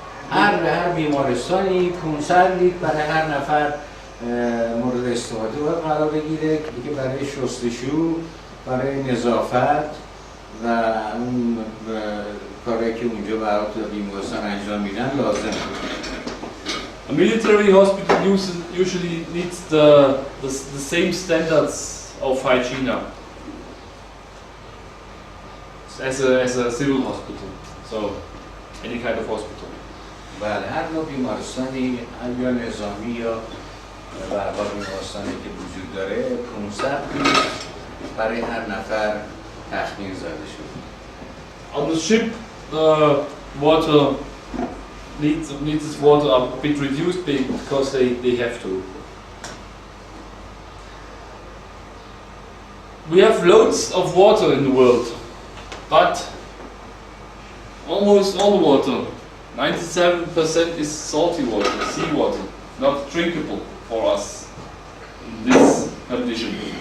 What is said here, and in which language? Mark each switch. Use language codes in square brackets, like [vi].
[fa] هر بیمارستانی 500 لیتر برای هر نفر مورد استفاده باید قرار بگیره که برای شستشو، برای نظافت و اون کاری که اونجا برای بیمارستان انجام میدن لازمه. [en] A military hospital usually needs the same standards of hygiene as a civil hospital. So any kind of hospital. [fa] بله، هر نوع بیمارستانی یا نظامی یا برای بیمارستانی که وجود داره 500 لیتر برای هر نفر تخمین زده شده. [en] On the ship, the water needs its water a bit reduced because they have to. We have loads of water in the world, but almost all the water, 97% is salty water, seawater, not drinkable for us in this condition.